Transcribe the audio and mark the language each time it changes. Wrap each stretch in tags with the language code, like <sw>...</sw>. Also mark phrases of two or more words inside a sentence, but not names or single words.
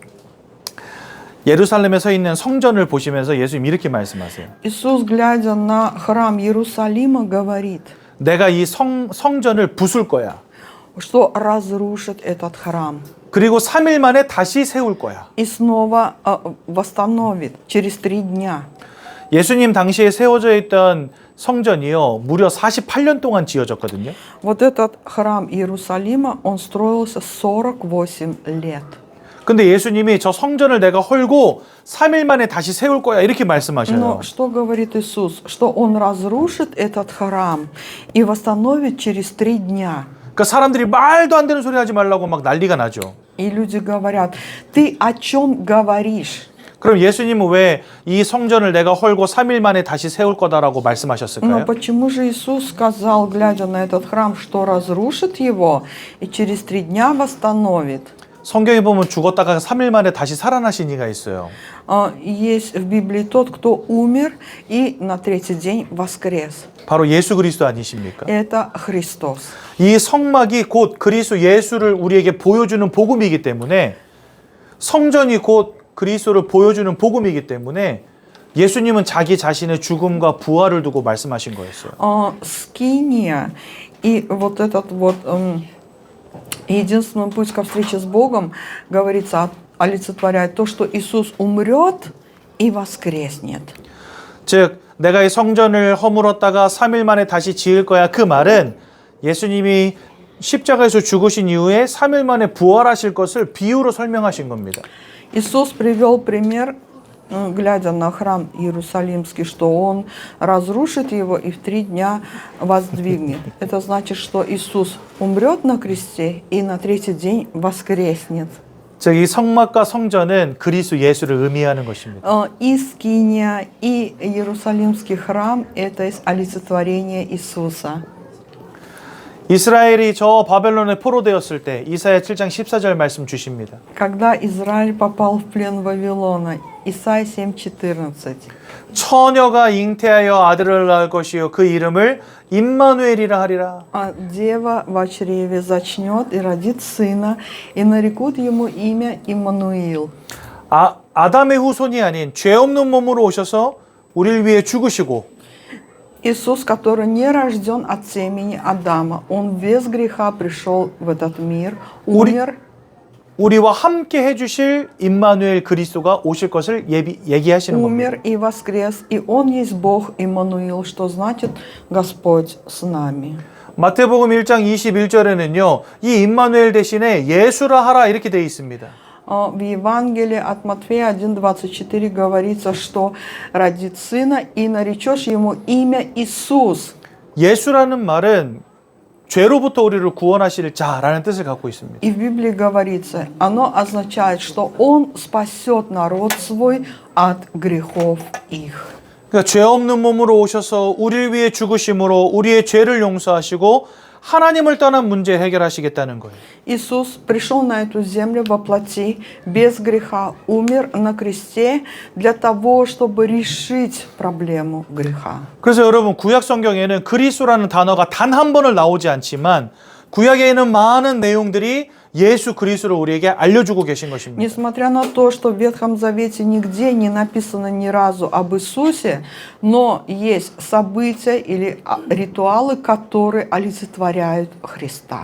<ko>예루살렘에 서 있는 성전을 보시면서 예수님 이렇게 말씀하세요.</ko> <ru>Иисус, глядя на храм Иерусалима, говорит,</ru> <ko>내가 이 성전을 부술 거야.</ko> <ru>что разрушит этот храм</ru> <ko>그리고 3일 만에 다시 세울 거야.</ko> <ru>и снова восстановит через 3 дня.</ru> <ko>예수님 당시에 세워져 있던 성전이요, 무려 48년 동안 지어졌거든요.</ko> <ru>Вот этот храм Иерусалима, он строился 48 лет.</ru> <ko>근데 예수님이 저 성전을 내가 헐고 3일 만에 다시 세울 거야 이렇게 말씀하셔요.</ko> <ru>Но что говорит Иисус? Что Он разрушит этот храм и восстановит через 3 дня.</ru> <ko>그러니까 사람들이 말도 안 되는 소리 하지 말라고 막 난리가 나죠.</ko> <ru>И люди говорят, ты о чем говоришь?</ru> <ko>그럼 예수님은 왜 이 성전을 내가 헐고 3일 만에 다시 세울 거다라고</ko> <ru>Но</ru> <ko>말씀하셨을까요?</ko> <ru>почему же Иисус сказал, глядя на этот храм, что разрушит его и через 3 дня восстановит?</ru> <ko>성경에 보면 죽었다가 3일 만에 다시 살아나신 이가 있어요.</ko> <ru>Есть в Библии тот, кто умер и на 3-й день воскрес.</ru> <ko>바로 예수 그리스도 아니십니까?</ko> <ru>Это Христос.</ru> <ko>이 성막이 곧 그리스도 예수를 우리에게 보여주는 복음이기 때문에 성전이 곧 그리스도를 보여주는 복음이기 때문에 예수님은 자기 자신의 죽음과 부활을 두고 말씀하신 거였어요.</ko> <ru>Скиния и вот этот вот единственный путь ко встрече с Богом, говорится, олицетворяет то, что Иисус умрет и воскреснет.</ru> <ko>즉 내가 이 성전을 허물었다가 3일 만에 다시 지을 거야. 그 말은 예수님이 십자가에서 죽으신 이후에 3일 만에 부활하실 것을 비유로 설명하신 겁니다.</ko> <ru>Иисус привел пример, глядя на храм Иерусалимский, что Он разрушит его и в 3 дня воздвигнет. Это значит, что Иисус умрет на кресте и на 3-й день воскреснет.</ru> <ko>즉 이 성막과 성전은 그리스도 예수를 의미하는 것입니다.</ko> <ru>И скиния, и Иерусалимский храм – это олицетворение Иисуса.</ru> <ko>이스라엘이 저 바벨론에 포로되었을 때 이사야 7장 14절 말씀 주십니다.</ko> <ru>Когда Израиль попал в плен Вавилона, Исайя 7:14.</ru> <ko>처녀가 잉태하여 아들을 낳을 것이요 그 이름을 임마누엘이라 하리라.</ko> <ru>Дева в чреве зачнет и родит сына, и нарекут ему имя Иммануил.</ru> <ko>아담의 후손이 아닌 죄 없는 몸으로 오셔서 우리를 위해 죽으시고</ko> <ru>Иисус, который не рожден от семени Адама, Он без греха пришел в этот мир, умер.</ru> <ko>우리와 함께 해주실 임마누엘 그리스도가 오실 것을 얘기하시는 겁니다.</ko> <ru>Умер и воскрес, и Он есть Бог Иммануил, что значит Господь с нами.</ru> <ko>마태복음 1장 21절에는요, 이 임마누엘 대신에 예수라 하라 이렇게 되어 있습니다.</ko> <ru>В Евангелии от Матфея 1:24 говорится, что родит сына и наречешь ему имя Иисус.</ru> <ko>예수라는 말은 죄로부터 우리를 구원하실 자라는 뜻을 갖고 있습니다.</ko> <ru>И в Библии говорится, оно означает, что Он спасет народ свой от грехов их.</ru> <ko>그러니까 죄 없는 몸으로 오셔서 우리를 위해 죽으심으로 우리의 죄를 용서하시고 하나님을 떠난 문제 해결하시겠다는 거예요.</ko> <ru>Иисус пришел на эту землю во плоти, без греха, умер на кресте для того, чтобы решить проблему греха.</ru> <ko>그래서 여러분 구약 성경에는 그리스도라는 단어가 단 한 번을 나오지 않지만 구약에 있는 많은 내용들이 예수 그리스도를 우리에게 알려주고 계신 것입니다.</ko> <ru>Несмотря на то, что в Ветхом Завете нигде не написано ни разу об Иисусе, но есть события или ритуалы, которые олицетворяют Христа.</ru>